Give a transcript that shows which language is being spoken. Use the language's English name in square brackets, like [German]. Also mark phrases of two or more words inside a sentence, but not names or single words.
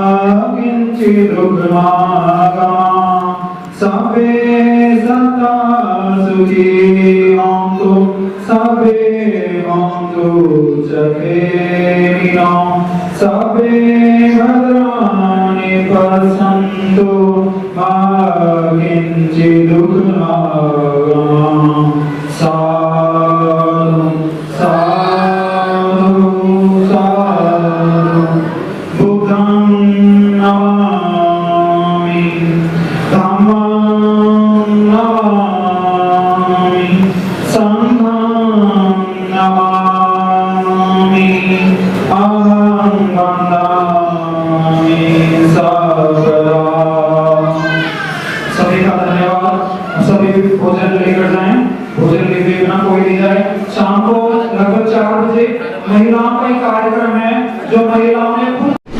[Pali] किञ्चिदुग्मागमः सबे सदा सुखी भवन्तु सबे भवन्तु जगेमिनो सबे भद्राणि पश्यन्तु मा किञ्चिदुग्मागमः साधु साधु साधु बुद्धं नमामि धम्मं नमामि संघं नमामि अहं वन्दामि सर्वदा। [Hindi] सभी का धन्यवाद। सभी भोजन लेकर जाएं, भोजन लेते बिना कोई नहीं जाए। शाम को लगभग 4 बजे महिलाओं का एक कार्यक्रम है जो महिलाओं ने